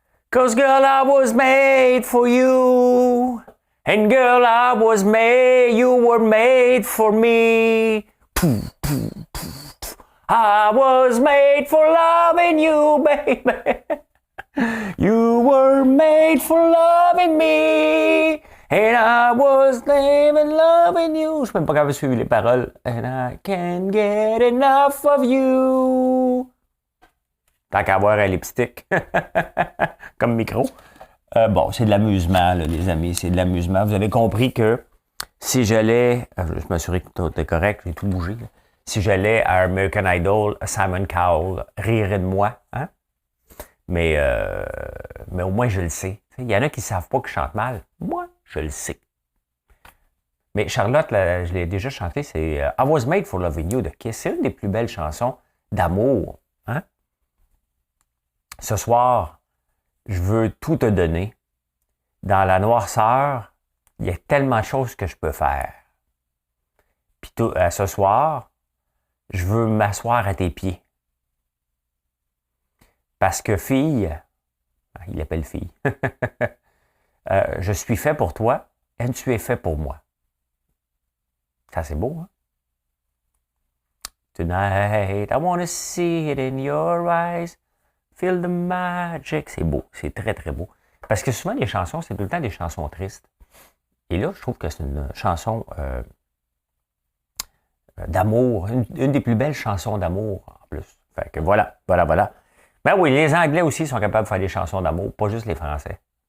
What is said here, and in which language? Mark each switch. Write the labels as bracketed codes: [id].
[en] 'Cause girl, I was made for you. And girl, you were made for me. I was made for loving you, baby. You were made for loving me. And I was loving you. [fr] Je sais même pas capable de suivre les paroles. [en] And I can't get enough of you. [fr] Tant qu'à avoir un lipstick comme micro. Bon, c'est de l'amusement, là, les amis, c'est de l'amusement. Vous avez compris que si j'allais, je m'assurais que tout est correct, j'ai tout bougé. Là. Si j'allais à American Idol, Simon Cowell rirait de moi. Mais au moins, je le sais. Il y en a qui ne savent pas que je chante mal. Moi, je le sais. Mais Charlotte, là, je l'ai déjà chanté, c'est I Was Made for Loving You de Kiss. C'est une des plus belles chansons d'amour. Ce soir, je veux tout te donner. Dans la noirceur, il y a tellement de choses que je peux faire. Puis ce soir, je veux m'asseoir à tes pieds. Parce que fille, il l'appelle fille, je suis fait pour toi et tu es fait pour moi. Ça, c'est beau, hein? [en] Tonight, I want to see it in your eyes. Feel the magic. [fr] C'est beau, c'est très, très beau. Parce que souvent, les chansons, c'est tout le temps des chansons tristes. Et là, je trouve que c'est une chanson d'amour, une des plus belles chansons d'amour, en plus. Fait que voilà. Ben oui, les Anglais aussi sont capables de faire des chansons d'amour, pas juste les Français.